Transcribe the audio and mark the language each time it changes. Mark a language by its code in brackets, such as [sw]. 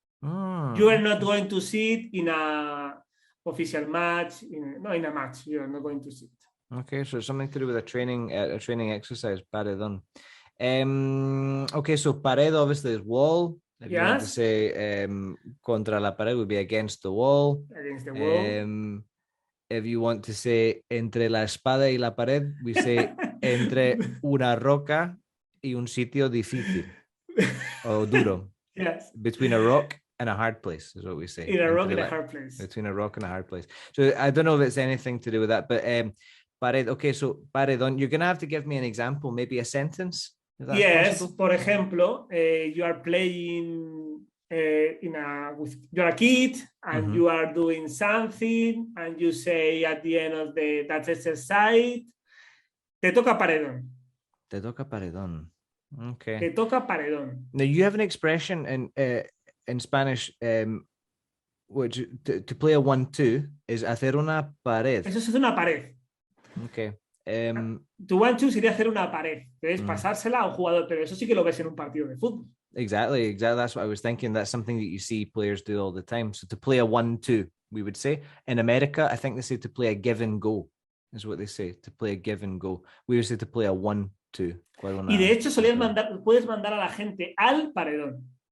[en] You are not going to see it in a official match. In a match, you are not going to see it. Okay, so it's something to do with a training exercise. Paredon. Okay, so pared obviously is wall. If you want to say [es] contra la pared [en] would be against the wall. Against the wall. If you want to say [es] entre la espada y la pared, [en] we say [es] entre una roca y un sitio difícil o duro. [en] Yes. Between a rock and a hard place is what we say. In a rock and a hard place. Between a rock and a hard place. So I don't know if it's anything to do with that, but pared. Okay, so paredon. You're gonna have to give me an example, maybe a sentence If that's Yes, possible. [es] por ejemplo, [en] you are playing you're a kid and you are doing something and you say at the end of that exercise, [es] te toca Paredon. Te toca Paredon. Okay. Te toca Paredon. [en] Now you have an expression in Spanish, which to play a 1-2 is [es] hacer una pared. Eso es una pared. [en] Okay. [es] Tu 1-2 sería hacer una pared, que es pasársela a un jugador, pero eso sí que lo ves en un partido de fútbol. [en] Exactly. That's what I was thinking. That's something that you see players do all the time. So to play a 1-2, we would say. In America, I think they say to play a give and go, is what they say. To play a give and go. We would say to play a 1-2. [es] Y de hecho puedes mandar a la gente al paredón.